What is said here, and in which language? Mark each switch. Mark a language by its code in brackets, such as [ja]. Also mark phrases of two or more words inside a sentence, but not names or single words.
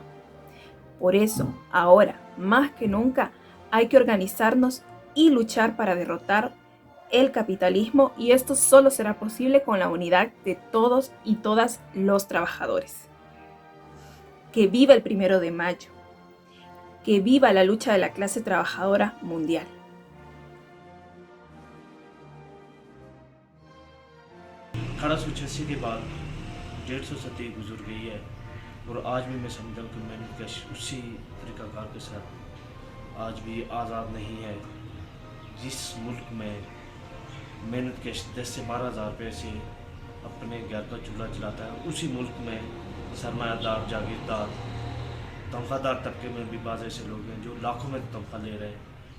[es] Por eso, ahora, más que nunca, hay que organizarnos y luchar para derrotar el capitalismo, y esto solo será posible con la unidad de todos y todas los trabajadores. Que viva el 1 de mayo. Que viva la lucha de la clase trabajadora mundial. [ur] اٹھارہ سو 86 کے بعد 150 صدی گزر گئی ہے. اور آج بھی میں سمجھتا ہوں کہ محنت کش اسی طریقہ کار کے ساتھ آج بھی آزاد نہیں ہے. جس ملک میں محنت کش 10 سے 12 ہزار روپے سے اپنے گھر کا چولہا چلاتا ہے، اسی ملک میں سرمایہ دار، جاگیردار، تنخواہ دار طبقے میں بھی بعض ایسے لوگ ہیں جو لاکھوں میں تنخواہ لے رہے ہیں.